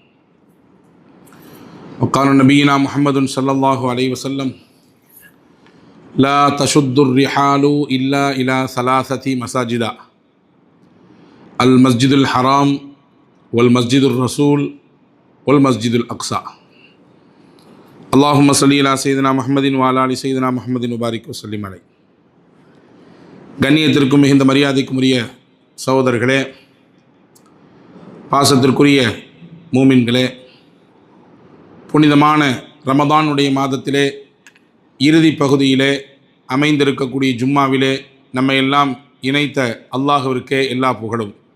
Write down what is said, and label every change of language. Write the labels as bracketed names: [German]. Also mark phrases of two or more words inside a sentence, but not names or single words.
[Arabic] وقال نبينا محمد صلى الله عليه وسلم: لا تشد الرحال إلا إلى ثلاثة مساجد: المسجد الحرام والمسجد الرسول والمسجد الأقصى. اللهم صل على سيدنا محمد وعلى آل سيدنا محمد وبارك وسلم عليه. [Tamil] கண்ணியத்திற்கும் மிகுந்த மரியாதைக்கும் உரிய சகோதரர்களே, பாசத்திற்குரிய மூமின்களே, புனிதமான ரமதானுடைய மாதத்திலே இறுதி பகுதியிலே அமைந்திருக்கக்கூடிய ஜும்மாவிலே நம்மை எல்லாம் இணைத்த அல்லாஹ்விற்கே எல்லா புகழும்.